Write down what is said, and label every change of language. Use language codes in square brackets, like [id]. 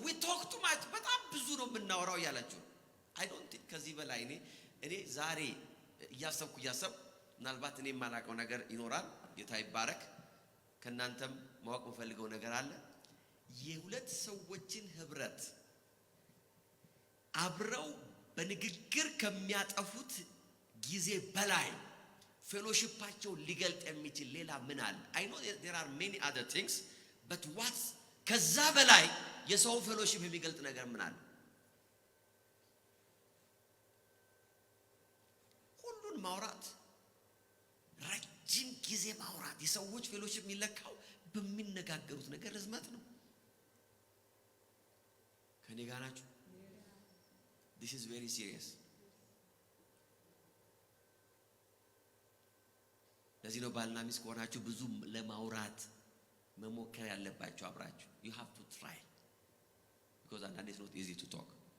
[en] we talk too much [am] በጣም ብዙ ነው የምናወራው እያላችሁ። [en] I don't think [am] ከዚህ በላይ እኔ ዛሬ እያሰብኩ ምናልባት እኔ የማላውቀው ነገር ይኖራል። ጌታ ይባረክ። ከናንተም ማወቅ የምፈልገው ነገር አለ። የሁለት ሰዎችን ህብረት አብረው በንግግር ከሚያጠፉት ጊዜ በላይ ፌሎሺፓቸው ሊገልጥ የሚችል ሌላ ምን አለ? [en] I know there are many other things but what [am] ከዛ በላይ የሰው ፌሎሺፕ የሚገልጥ ነገር ምን አለ? ሁሉን ማውራት፣ ረጅም ጊዜ ማውራት። የሰዎች ፌሎሺፕ የሚለካው በሚነጋገሩት ነገር ርዝመት ነው። ከኔ ጋር ናችሁ? [en] this is very serious። [am] ለዚህ ነው ባልና ሚስት ከሆናችሁ ብዙ ለማውራት መሞከር ያለባችሁ አብራችሁ። [en] you have to try because it's not easy to talk።